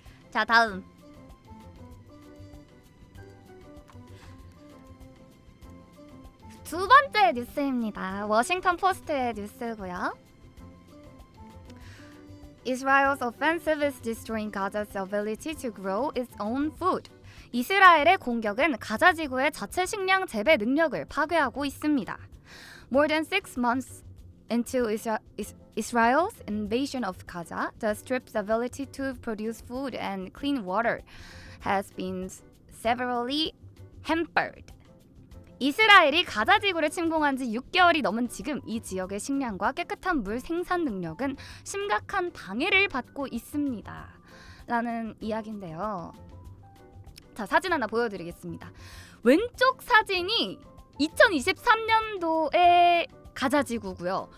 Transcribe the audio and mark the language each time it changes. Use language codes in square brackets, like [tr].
[ko] 자, 다음. 두 번째 뉴스입니다. 워싱턴 포스트의 뉴스고요. [en] Israel's offensive is destroying Gaza's ability to grow its own food. [ko] 이스라엘의 공격은 가자 지구의 자체 식량 재배 능력을 파괴하고 있습니다. [en] More than 6 months into Israel's invasion of Gaza, the Strip's ability to produce food and clean water has been severely hampered. [ko] 이스라엘이 가자 지구를 침공한 지 6개월이 넘은 지금 이 지역의 식량과 깨끗한 물 생산 능력은 심각한 방해를 받고 있습니다. 라는 이야기인데요. 자, 사진 하나 보여드리겠습니다. 왼쪽 사진이 2023년도의 가자 지구고요.